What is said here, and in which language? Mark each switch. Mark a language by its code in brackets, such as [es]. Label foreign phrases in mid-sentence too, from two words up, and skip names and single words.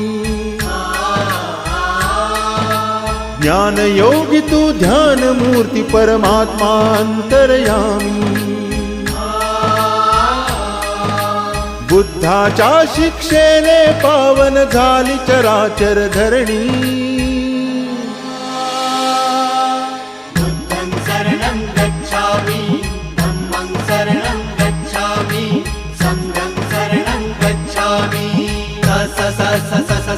[mr] ज्ञान योगी तू ध्यान मूर्ती परमात्मा अंतर्यामी, बुद्धाच्या शिक्षेने पावन झाली चराचर धरणी। [pi] बुद्धं शरणं गच्छामि, धम्मं शरणं गच्छामि, संघं शरणं गच्छामि। स स स स